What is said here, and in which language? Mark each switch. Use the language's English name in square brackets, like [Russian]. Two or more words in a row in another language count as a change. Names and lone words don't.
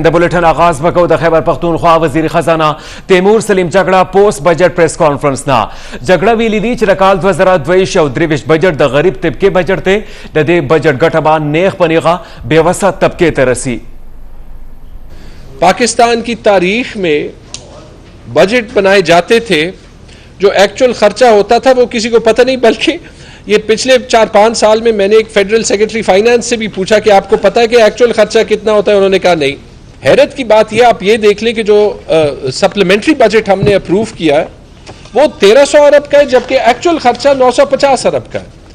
[Pashto] د بلټن آغاز به کوو د خیبر پختونخوا وزیر خزانه تیمور سلیم جګړه [English] post budget press conference [Pashto] نه. جګړه ویلي دي چې د کال 2022 او 23 بجټ د غریب طبقې بجټ دی. د دې بجټ ګټه به نیغ په نیغه بېوسه طبقې ته رسي. [Urdu] پاکستان کی تاریخ میں بجٹ بنائے جاتے تھے جو ایکچوئل خرچہ ہوتا تھا وہ کسی کو پتہ نہیں. بلکہ یہ پچھلے 4-5 سال میں نے ایک [English] federal secretary finance [Urdu] سے بھی پوچھا کہ آپ کو پتہ ہے کہ ایکچوئل خرچہ کتنا ہوتا ہے؟ انہوں نے کہا نہیں. حیرت کی بات یہ آپ یہ دیکھ لیں کہ جو [English] supplementary budget [Urdu] ہم نے اپروو کیا ہے وہ 1300 ارب کا ہے جبکہ ایکچوئل خرچہ 950 ارب کا ہے.